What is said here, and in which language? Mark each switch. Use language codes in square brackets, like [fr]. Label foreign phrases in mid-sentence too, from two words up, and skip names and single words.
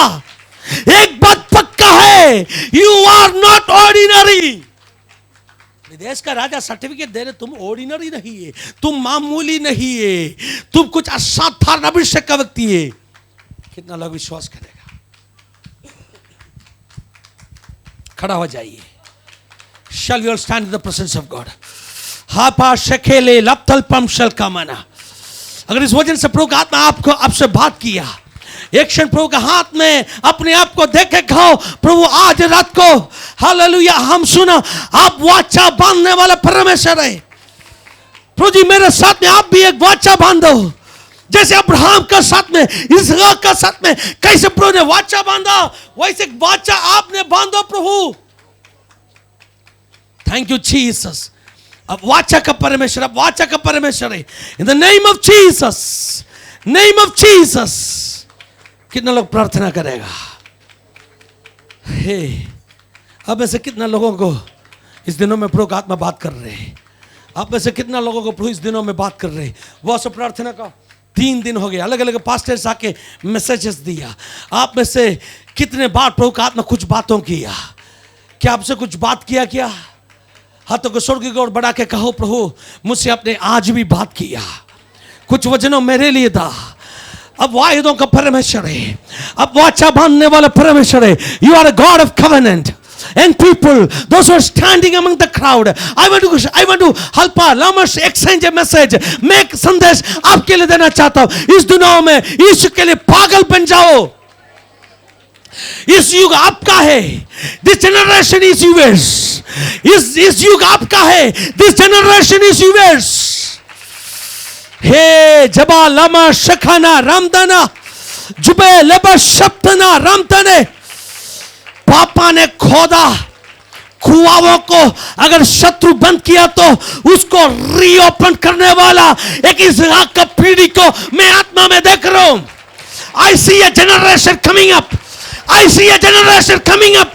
[hi] एक बात पक्का है, [en] you are not ordinary. [hi] विदेश का राजा सर्टिफिकेट दे रहे, तुम ऑर्डिनरी नहीं है, तुम मामूली नहीं है, तुम कुछ असाधारण अभिषेक का व्यक्ति है। कितना लोग विश्वास करेगा? खड़ा हो जाइए। [en] Shall we all stand in the presence of God? हापा शकेले लप्तल्पम शल कामना। [hi] अगर इस वचन से प्रभु का आत्मा आपको आपसे बात किया, एक क्षण प्रभु के हाथ में अपने आप को देखे खाओ। प्रभु आज रात को हालेलुया हम सुना आप वाचा बांधने वाला परमेश्वर है। प्रभु जी मेरे साथ में आप भी एक वाचा बांधो, जैसे अब्राहम का साथ में, इसहाक का साथ में कैसे प्रभु ने वाचा बांधा, वैसे एक वाचा आपने बांधो प्रभु। [en] thank you Jesus. [hi] अब वाचा का परमेश्वर, अब वाचा का परमेश्वर है। [en] in the name of Jesus, name of Jesus. [hi] कितना लोग प्रार्थना करेगा? हे, अब ऐसे कितना लोगों को इस दिनों में प्रभु का आत्मा बात कर रहे हैं? आप में से कितना लोगों को प्रभु इस दिनों में बात कर रहे हैं? वो सब प्रार्थना का 3 दिन हो गए, अलग अलग पास्टर्स आके मैसेजेस दिया। आप में से कितने बार प्रभु का आत्मा कुछ बातों किया? क्या आपसे कुछ बात किया? क्या हाथों को स्वर्ग की ओर बढ़ा के कहो प्रभु मुझसे आपने आज भी बात किया, कुछ वचनों मेरे लिए था। अब वायदों का परमेश्वर है, अब वाचा बांधने वाला परमेश्वर है। [en] you are a God of covenant and people, those who are standing among the crowd, I want to help us exchange a message, [hi] मैं एक संदेश आपके लिए देना चाहता हूं। इस दिनों में यीशु के लिए पागल बन जाओ। इस युग आपका है, [en] this generation is yours. [hi] इस युग आपका है, [en] this generation is yours. हे जबा लमा शखाना रामदाना जुबे लेबा शब्दना रामतने, [hi] पापा ने खोदा कुआओं को, अगर शत्रु बंद किया तो उसको रीओपन करने वाला एक इसहाक का पीढ़ी को मैं आत्मा में देख रहा हूं। [en] I see a generation coming up, I see a generation coming up.